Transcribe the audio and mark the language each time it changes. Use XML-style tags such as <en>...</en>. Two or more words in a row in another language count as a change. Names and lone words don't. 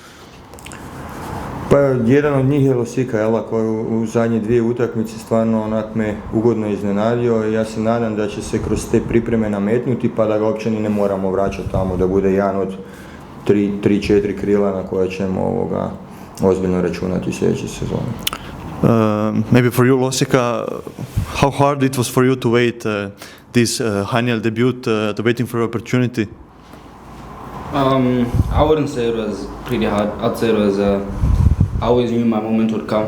<hr>Pa jedan od njih je Losika, jela, koji u zadnje 2 utakmice stvarno onak me ugodno iznenadio i ja se nadam da će se kroz te pripreme nametnuti pa da ga uopće ni ne moramo vraćati tamo, da bude jedan od 3-4 krila na koja ćemo ozbiljno računati sljedeće sezone.</hr> <en>Maybe for you, Losika, how hard it was for you to wait this Haniel debut, to waiting for opportunity? I wouldn't say it was pretty hard. I'd say it was, I always knew my moment would come.</en>